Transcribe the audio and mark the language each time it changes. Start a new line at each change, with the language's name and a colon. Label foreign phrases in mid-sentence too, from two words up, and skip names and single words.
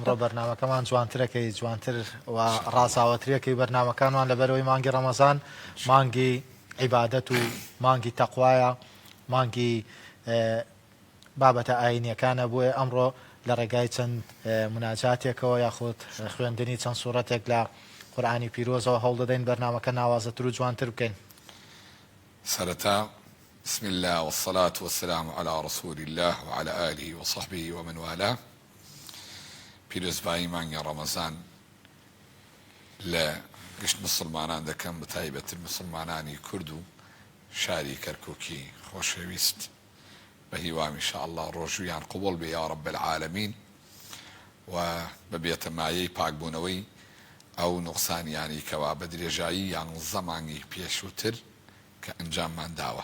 Central Kurdish: ئەمڕۆ بەرنامەکەمان جوانترەکەی جوانتر و ڕاستاوەتریەکەی بەرنامەکانمان لەبەرەوەی مانگی ڕەمەزان مانگی عیبادەت و مانگی تەقوایە، مانگی بابەتە ئاینیەکانە. بۆیە ئەمڕۆ لە ڕێگای چەند مناجاتێکەوە یاخود خوێندنی چەند سوورەتێک لە قورئانی پیرۆزەوە هەوڵ دەدەین بەرنامەکە ناوازەتر و جوانتر بکەین.
Arabic: سەرەتا بسم الله والصلاة والسلام على رسول الله وعلى آله وصحبه ومن والاه.
Central Kurdish: پیرۆزبایی مانگی ڕەمەزان لە گشت مسلمانان دەکەم، بە تایبەتر مسلمانانی کورد و شاری کەرکووکی خۆشەویست، بە هیوام ئینشاءالله ڕۆژویان قبول بێ
Arabic: یا رب العالمین
Central Kurdish: و ببێتە مایەی پاکبوونەوەی ئەو نوقسانیانی کەوا بە درێژایی یان زەمانی پێشووتر کە ئەنجاممان داوە.